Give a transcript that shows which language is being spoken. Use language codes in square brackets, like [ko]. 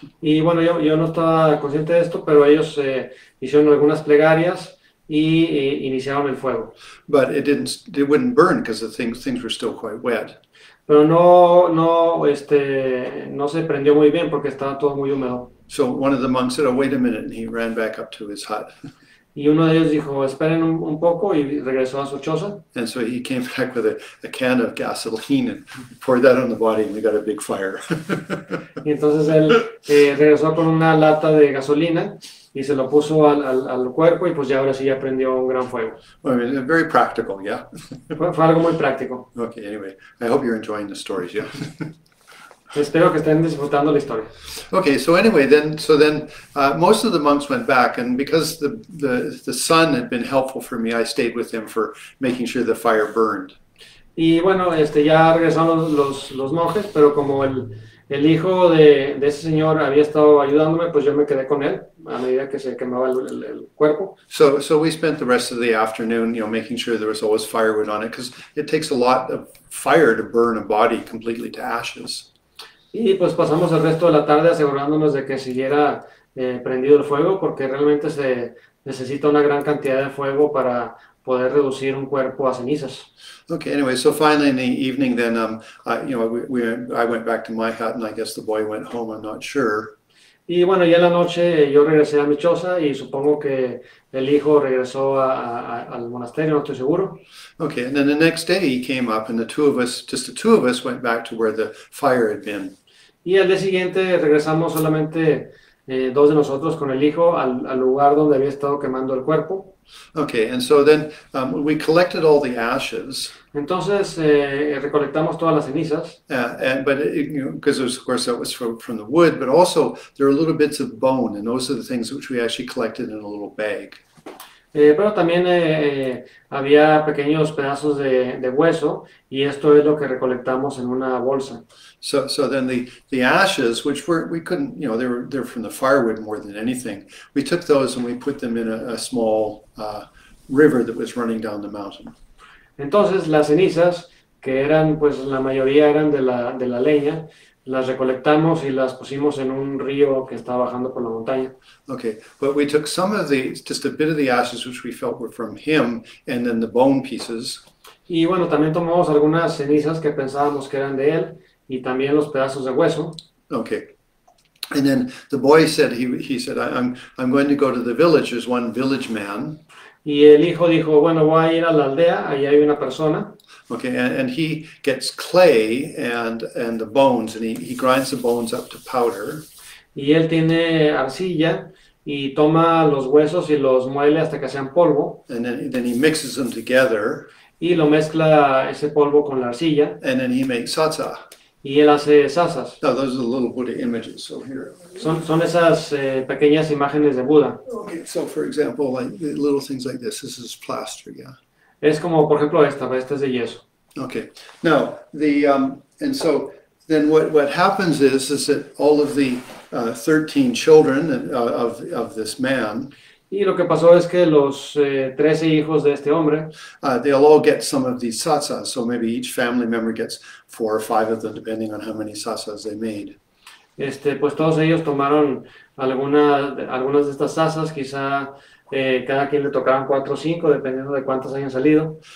[es] Y bueno, yo no estaba consciente de esto, pero ellos hicieron algunas plegarias y iniciaron el fuego. [en] But it wouldn't burn because the things were still quite wet. [es] Pero no se prendió muy bien porque estaba todo muy húmedo. [en] So one of the monks said, "Oh, wait a minute," and he ran back up to his hut. [es] Y uno de ellos dijo, esperen un poco, y regresó a su choza. [en] And so he came back with a can of gasoline and poured that on the body, and we got a big fire. [es] Y entonces él regresó con una lata de gasolina y se lo puso al cuerpo, y pues ya ahora sí ya prendió un gran fuego. [en] I mean, very practical, yeah. [es] Fue algo muy práctico. [en] Okay, anyway, I hope you're enjoying the stories, yeah. [es] Espero que estén disfrutando la historia. [en] Okay, so anyway, then most of the monks went back, and because the sun had been helpful for me, I stayed with him for making sure the fire burned. [es] Y bueno, ya regresaron los monjes, pero como el hijo de ese señor había estado ayudándome, pues yo me quedé con él a medida que se quemaba el cuerpo. [en] So we spent the rest of the afternoon, making sure there was always firewood on it, because it takes a lot of fire to burn a body completely to ashes. [es] Y pues pasamos el resto de la tarde asegurándonos de que siguiera prendido el fuego, porque realmente se necesita una gran cantidad de fuego para poder reducir un cuerpo a cenizas. [en] Okay, anyway, so finally in the evening then, I went back to my hut and I guess the boy went home, I'm not sure. [es] Y bueno, ya en la noche yo regresé a mi choza y supongo que el hijo regresó al monasterio, no estoy seguro. [en] Okay, and then the next day he came up and the two of us went back to where the fire had been. [es] Y al día siguiente regresamos solamente dos de nosotros con el hijo al lugar donde había estado quemando el cuerpo. [en] Okay, and so then we collected all the ashes. [es] Entonces recolectamos todas las cenizas. [en] But because of course that was from the wood, but also there are little bits of bone, and those are the things which we actually collected in a little bag. [es] Pero también había pequeños pedazos de hueso y esto es lo que recolectamos en una bolsa. [en] So then the ashes, which we couldn't, they're from the firewood more than anything. We took those and we put them in a small river that was running down the mountain. [es] Entonces las cenizas, que eran, pues la mayoría eran de la leña, las recolectamos y las pusimos en un río que estaba bajando por la montaña. [en] Okay, but we took just a bit of the ashes which we felt were from him, and then the bone pieces. [es] Y bueno, también tomamos algunas cenizas que pensábamos que eran de él y también los pedazos de hueso. [en] Okay. And then the boy said, he said, I'm going to go to the village. There's one village man. [es] Y el hijo dijo, bueno, voy a ir a la aldea, ahí hay una persona. [en] Okay, and he gets clay and the bones, and he grinds the bones up to powder. [es] Y él tiene arcilla y toma los huesos y los muele hasta que sean polvo. [en] And then he mixes them together. [es] Y lo mezcla ese polvo con la arcilla. [en] And then he makes satsa. [es] Y él hace sasas. [en] Now those are the little Buddha images. So here. [es] Son esas pequeñas imágenes de Buda. [en] Okay, so for example, like little things like this. This is plaster, yeah. [es] Es como, por ejemplo, esta es de yeso. [en] Okay. Now and so then what happens is that all of the 13 children of this man. [es] Y lo que pasó es que los 13 hijos de este hombre, [en] they'll all get some of these satsas. So maybe each family member gets 4 or 5 of them, depending on how many satsas they made. [es] Pues todos ellos tomaron algunas de estas sasas, quizá cada quien le tocaban 4 o 5, dependiendo de cuántas hayan salido.